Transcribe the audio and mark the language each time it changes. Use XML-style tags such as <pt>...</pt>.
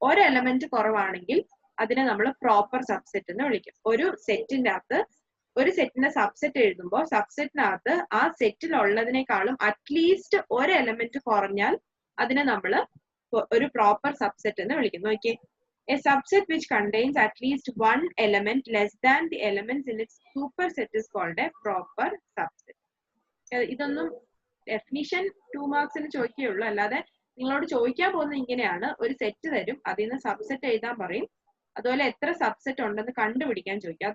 <ml>ഒരു എലമെന്റ് കുറവാണെങ്കിൽ അതിനെ നമ്മൾ പ്രോപ്പർ സബ്സെറ്റ് എന്ന് വിളിക്കും. ഒരു സെറ്റിന്റെ അകത്ത് ഒരു സെറ്റിന്റെ സബ്സെറ്റ് എഴുതുമ്പോൾ സബ്സെറ്റിനകത്ത് ആ സെറ്റിലുള്ളതിനേക്കാളും അറ്റ്ലീസ്റ്റ് ഒരു എലമെന്റ് കുറഞ്ഞാൽ അതിനെ നമ്മൾ ഒരു പ്രോപ്പർ സബ്സെറ്റ് എന്ന് വിളിക്കും.</ml> <en>നോക്കിയേ, a subset which contains at least one element less than the elements in its superset is called a proper subset.</en> <ml>ഇതൊന്നും ഡെഫിനിഷൻ 2 മാർക്സിന് ചോദിക്കുകയുള്ളൂ, അല്ലാതെ നിങ്ങളോട് ചോദിക്കാൻ പോകുന്നത് ഇങ്ങനെയാണ്. ഒരു സെറ്റ് തരും, അതിൽ നിന്ന് സബ്സെറ്റ് എഴുതാൻ പറയും, അതുപോലെ എത്ര സബ്സെറ്റ് ഉണ്ടെന്ന് കണ്ടുപിടിക്കാൻ ചോദിക്കും.</ml>